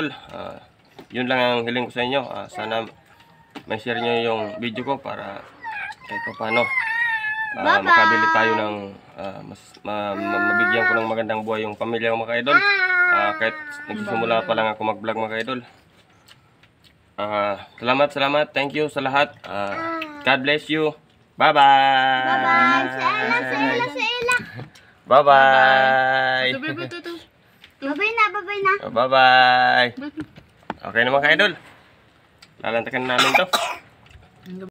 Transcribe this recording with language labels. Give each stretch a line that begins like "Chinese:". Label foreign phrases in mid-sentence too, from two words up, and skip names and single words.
Filipino: Yun lang ang hiling ko sa inyo. Sana may share nyo yung video ko para kahit pa paano makabili tayo ng mabigyan ko ng magandang buhay yung pamilya ko mga idol. Kahit nagsisimula pa lang ako mag-vlog mga idol. Salamat.
English: Thank you
Filipino: sa lahat.
English: God bless you. Bye-bye. Bye-bye. Bye-bye na. Bye-bye.
Filipino: Okay na mga idol. Lalantakan namin to.